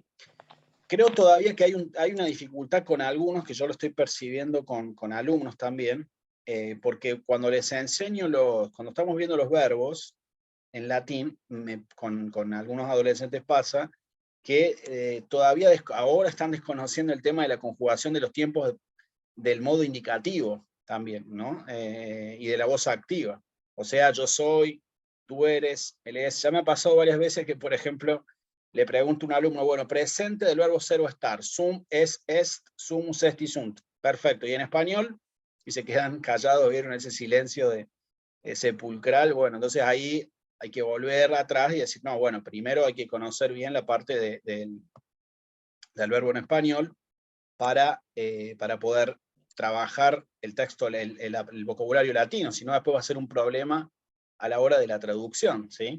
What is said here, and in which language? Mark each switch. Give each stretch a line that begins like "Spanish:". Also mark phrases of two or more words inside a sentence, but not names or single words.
Spanish: Creo todavía que hay una dificultad con algunos, que yo lo estoy percibiendo con alumnos también, porque cuando les enseño cuando estamos viendo los verbos en latín, con algunos adolescentes pasa que todavía ahora están desconociendo el tema de la conjugación de los tiempos del modo indicativo también, ¿no? Y de la voz activa. O sea, yo soy, tú eres, él es. Ya me ha pasado varias veces que, por ejemplo, le pregunto a un alumno, bueno, presente del verbo ser o estar,
Latin: sum, es, est, sumus, est y sunt.
Spanish: Perfecto. ¿Y en español? Y se quedan callados, vieron ese silencio de sepulcral. Bueno, entonces ahí hay que volver atrás y decir, no, bueno, primero hay que conocer bien la parte del verbo en español para poder trabajar el texto, el vocabulario latino, si no después va a ser un problema a la hora de la traducción, ¿sí?